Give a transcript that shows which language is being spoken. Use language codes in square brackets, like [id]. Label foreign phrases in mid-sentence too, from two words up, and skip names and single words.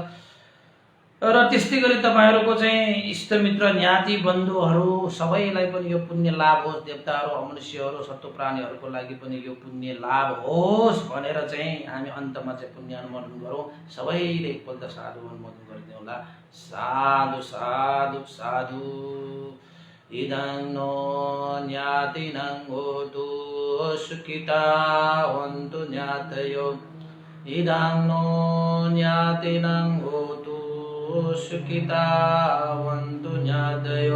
[ne] र त्यस्तै गरी तपाईहरुको चाहिँ इष्टमित्र ज्ञाति बन्धुहरू सबैलाई पनि यो पुण्य लाभ होस्, देवताहरू अमनुष्यहरू सत्व प्राणीहरूको लागि पनि यो पुण्य लाभ होस् भनेर चाहिँ हामी अन्तमा चाहिँ पुण्यानुमोदन गरौँ। सबैले एकपल्ट साधु अनुमोदन गरिदिनु होला। [pi] साधु साधु साधु। इदं नो ज्ञातिनं होतु सुखिता हन्तु ज्ञातयो। इदं नो ज्ञातिनं होतु सुखिता हन्तु ज्ञातयो।